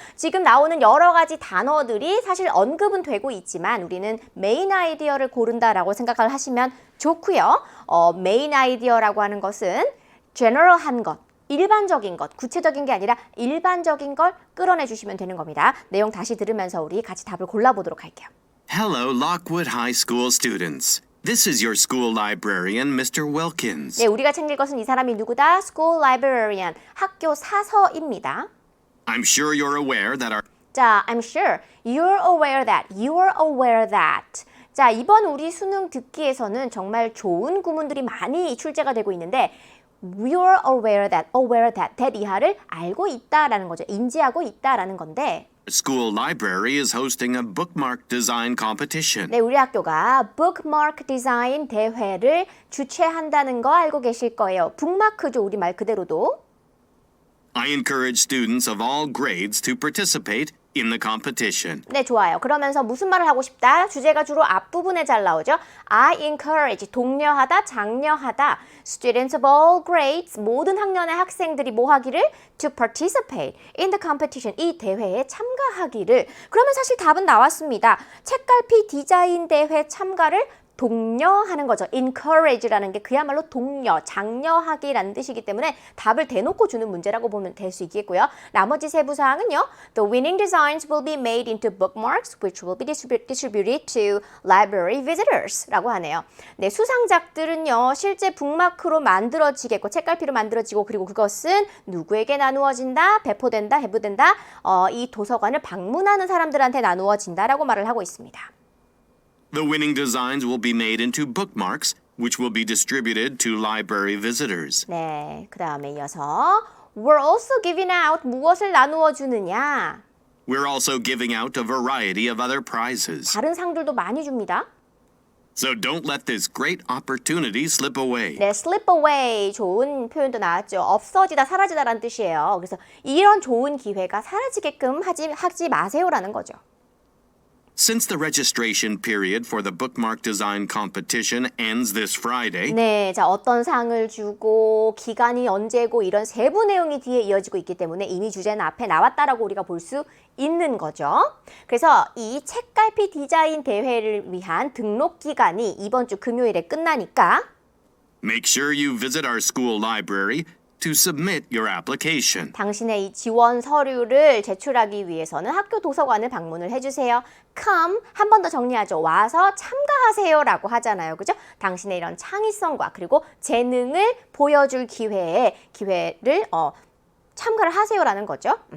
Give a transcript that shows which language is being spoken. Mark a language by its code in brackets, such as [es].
[ko] 지금 나오는 여러 가지 단어들이 사실 언급은 되고 있지만 우리는 메인 아이디어를 고른다라고 생각을 하시면 좋고요. 메인 아이디어라고 하는 것은 general한 것, 일반적인 것, 구체적인 게 아니라 일반적인 걸 끌어내 주시면 되는 겁니다. 내용 다시 들으면서 우리 같이 답을 골라보도록 할게요. [en] Hello, Lockwood High School students. This is your school librarian, Mr. Wilkins. [ko] 네, 우리가 챙길 것은 이 사람이 누구다? [en] School librarian, [ko] 학교 사서입니다. [en] I'm sure you're aware that our 자, I'm sure you're aware that. [ko] 자, 이번 우리 수능 듣기에서는 정말 좋은 구문들이 많이 출제가 되고 있는데 [en] We're aware that that [ko] 이하를 알고 있다라는 거죠. 인지하고 있다라는 건데 [en] school library is hosting a bookmark design competition. [ko] 네, 우리 학교가 bookmark 디자인 대회를 주최한다는 거 알고 계실 거예요. 북마크죠, 우리 말 그대로도. [en] I encourage students of all grades to participate in the competition. [ko] 네, 좋아요. 그러면서 무슨 말을 하고 싶다? 주제가 주로 앞부분에 잘 나오죠. [en] I encourage, [ko] 독려하다, 장려하다. [en] Students of all grades, [ko] 모든 학년의 학생들이 뭐 하기를? [en] To participate in the competition, [ko] 이 대회에 참가하기를. 그러면 사실 답은 나왔습니다. 책갈피 디자인 대회 참가를 독려하는 거죠. encourage라는 게 그야말로 독려, 장려하기라는 뜻이기 때문에 답을 대놓고 주는 문제라고 보면 될 수 있겠고요. 나머지 세부 사항은요. [en] The winning designs will be made into bookmarks which will be distributed to library visitors [ko] 라고 하네요. 네, 수상작들은요. 실제 북마크로 만들어지겠고 책갈피로 만들어지고 그리고 그것은 누구에게 나누어진다? 배포된다? 해부된다? 이 도서관을 방문하는 사람들한테 나누어진다라고 말을 하고 있습니다. [en] The winning designs will be made into bookmarks, which will be distributed to library visitors. [ko] 네, 그 다음에 이어서 [en] We're also giving out [ko] 무엇을 나누어 주느냐? [en] We're also giving out a variety of other prizes. [ko] 다른 상들도 많이 줍니다. [en] So don't let this great opportunity slip away. [ko] 네, slip away 좋은 표현도 나왔죠. 없어지다, 사라지다라는 뜻이에요. 그래서 이런 좋은 기회가 사라지게끔 하지 마세요라는 거죠. [en] Since the registration period for the bookmark design competition ends this Friday, [ko] 네, 자 어떤 상을 주고 기간이 언제고 이런 세부 내용이 뒤에 이어지고 있기 때문에 이미 주제는 앞에 나왔다라고 우리가 볼 수 있는 거죠. 그래서 이 책갈피 디자인 대회를 위한 등록 기간이 이번 주 금요일에 끝나니까 [en] make sure you visit our school library to submit your application. [ko] 당신의 이 지원 서류를 제출하기 위해서는 학교 도서관을 방문을 해주세요. Come, 한 번 더 정리하죠. 와서 참가하세요라고 하잖아요. 그죠? 당신의 이런 창의성과 그리고 재능을 보여줄 기회를 참가를 하세요라는 거죠.